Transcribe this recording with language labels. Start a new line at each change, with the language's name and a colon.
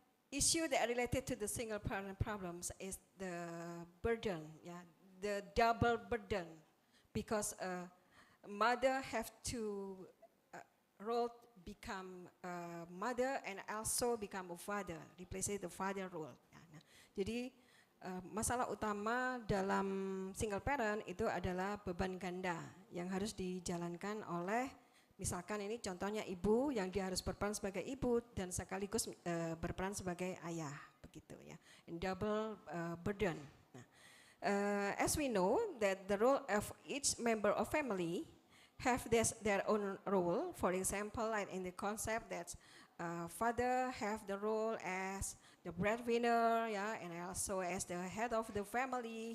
English: Issue that are related to the single parent problems is the burden, the double burden, because mother have to role become a mother and also become a father, replace the father role.
Indonesian: Jadi masalah utama dalam single parent itu adalah beban ganda yang harus dijalankan oleh, misalkan ini contohnya ibu yang dia harus berperan sebagai ibu dan sekaligus berperan sebagai ayah, begitu ya.
English: And double burden. Nah, as we know that the role of each member of family have their own role. For example, like in the concept that father have the role as the breadwinner, and also as the head of the family.